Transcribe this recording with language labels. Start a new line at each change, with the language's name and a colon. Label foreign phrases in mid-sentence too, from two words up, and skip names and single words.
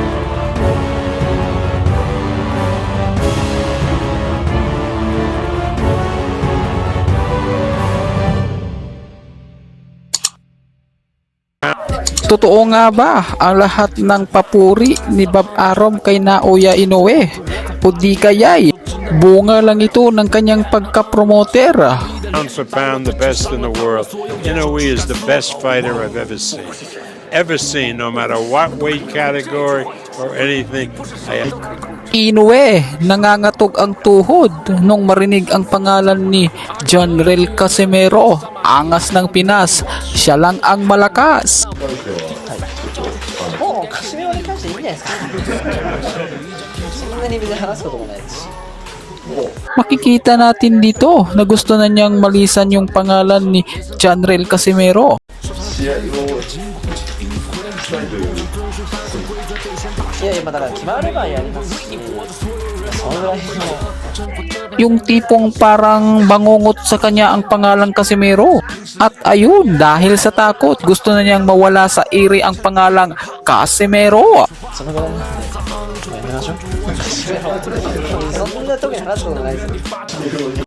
Filipino: Totoo nga ba ang lahat ng papuri ni Bob Arum kay Naoya Inoue? O di kaya'y bunga lang ito ng kanyang pagka-promoter?
English: Pound for pound, the best in the world. Inoue is the best fighter I've ever seen. Ever seen, no matter what weight category or anything.
Filipino: Inoue, nangangatog ang tuhod nung marinig ang pangalan ni Janrel Casimero. Angas ng Pinas, siya lang ang malakas.
Japanese: もうカシメロに関していいんじゃないですかそんなに別に話すこともないし
Filipino: Makikita natin dito na gusto na niyang malisan yung pangalan ni Janrel Casimero.
Japanese: いやいや、まあだから決まればやりますしそのぐらいの
Filipino: Yung tipong parang bangungot sa kanya ang pangalang Casimero. At ayun, dahil sa takot, gusto na niyang mawala sa iri ang pangalang Casimero.
Japanese: そのぐらいなんでやめましょうそんな特に話すことないですよ